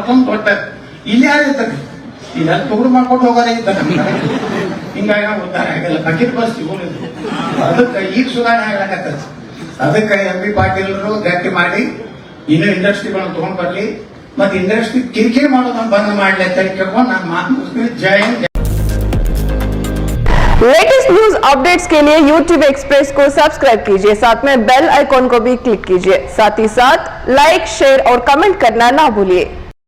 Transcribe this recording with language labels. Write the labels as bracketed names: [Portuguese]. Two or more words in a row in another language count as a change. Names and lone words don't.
[Kannada] ಅವ್ರೊಂದು ದೊಡ್ಡ ಇಲ್ಲಿ ಯಾರಿರ್ತಾರೆ, ಇದೆಲ್ಲ ತುಗುಡು ಮಾಡ್ಕೊಂಡು ಹೋಗೋರೇ ಇದ್ದಾರೆ ಹಿಂಗಾಗಿ ನಾವು ಉದ್ಧಾರ ಆಗಲ್ಲ. ಬಕೆಟ್ ಬಸ್ ಸಿಗೋದಿಲ್ಲ. ಅದಕ್ಕೆ ಈಗ ಸುಧಾರಣೆ ಆಗ್ಲಾಕತ್ತದ. ಅದಕ್ಕೆ ಎಂ ಬಿ ಪಾಟೀಲರು ಗಟ್ಟಿ ಮಾಡಿ ಇನ್ನೂ ಇಂಡಸ್ಟ್ರಿಗಳನ್ನು ತಗೊಂಡ್ ಬರ್ಲಿ, ಮತ್ತೆ ಇಂಡಸ್ಟ್ರಿ ಕಿರಿಕಿರಿ ಮಾಡೋದನ್ನ ಬಂದ್ ಮಾಡ್ಲಿ ಅಂತ ಕೇಳ್ಕೊಂಡು ನಾನು ಮಾತು ಮುಗಿಸ್ತೀನಿ. ಜೈ ಹಿಂದ್. [English] latest news updates [Hindi] के लिए YouTube एक्सप्रेस को सब्सक्राइब कीजिए, साथ में [English] bell icon [Hindi] को भी क्लिक कीजिए, साथ ही साथ [English] like, share [Hindi] और कमेंट करना ना भूलिए।